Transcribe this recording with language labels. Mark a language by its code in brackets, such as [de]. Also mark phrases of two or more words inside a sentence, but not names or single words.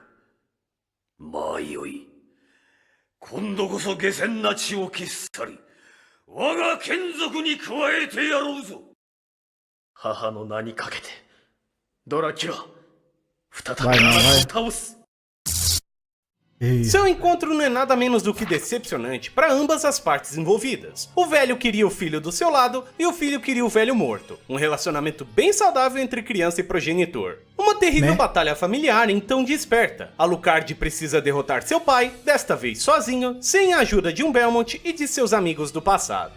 [ja] まあよい。今度こそ下賤な血を消し去り、我が眷属に加えてやろうぞ。母の名にかけて、ドラキュラ、再び母を倒す。 [pt] Seu encontro não é nada menos do que decepcionante para ambas as partes envolvidas. O velho queria o filho do seu lado e o filho queria o velho morto. Um relacionamento bem saudável entre criança e progenitor. Uma Uma terrível Né? batalha familiar então desperta. Alucard precisa derrotar seu pai, desta vez sozinho, sem a ajuda de um Belmont e de seus amigos do passado.